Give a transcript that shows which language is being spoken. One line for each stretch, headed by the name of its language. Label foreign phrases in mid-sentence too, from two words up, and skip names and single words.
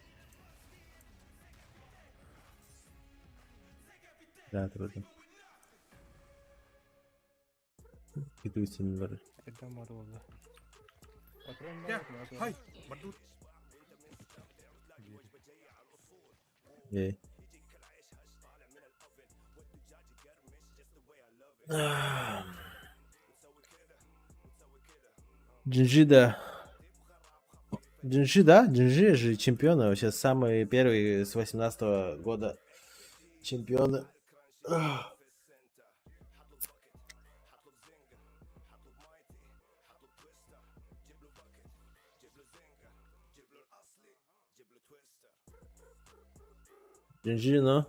Russian: Да, трудно. Иду с ним варить. Это мороза. Ей. Джинджи, да. Джинджи, да? Джинджи же чемпионы. Вообще самые первые с 18 года чемпионы. Джинджи, ну.